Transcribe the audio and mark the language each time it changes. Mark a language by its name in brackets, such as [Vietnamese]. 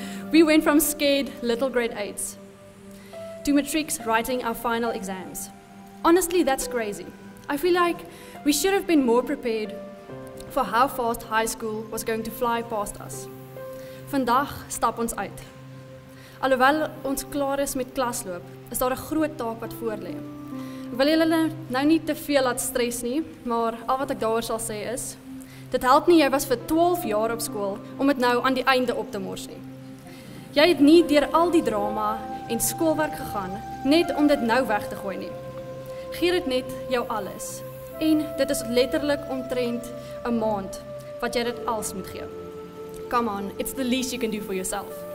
[English] We went from scared little grade 8s to Matrics writing our final exams. Honestly, that's crazy. I feel like we should have been more prepared for how fast high school was going to fly past us. [Afrikaans] Vandag stap ons uit. Alhoewel ons klaar is met klasloop, is daar 'n groot taak wat voorlê. Ek wil julle nou nie te veel laat stres nie, maar al wat ek daaroor sal sê is, dit help nie jy was vir 12 jaar op skool om dit nou aan die einde op te mors nie. Jy het nie deur al die drama en skoolwerk gegaan net om dit nou weg te gooi nie. Gee dit net jou alles. En dit is letterlik omtrent 'n maand wat jy dit alles moet gee. [English] Come on, it's the least you can do for yourself.